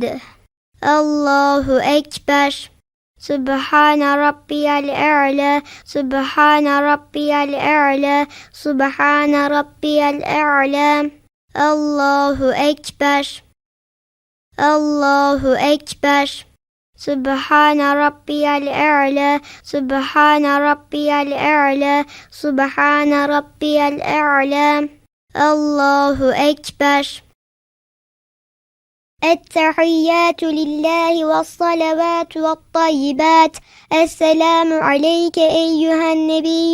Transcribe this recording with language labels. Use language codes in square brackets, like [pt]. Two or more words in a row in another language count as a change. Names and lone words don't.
[ar] الله أكبر. سبحان ربي الأعلى. سبحان ربي الأعلى. سبحان ربي الأعلى. الله أكبر. الله أكبر. سبحان ربي الأعلى. سبحان ربي الأعلى. سبحان ربي الأعلى. الله أكبر. التحيات لله والصلوات والطيبات السلام عليك أيها النبي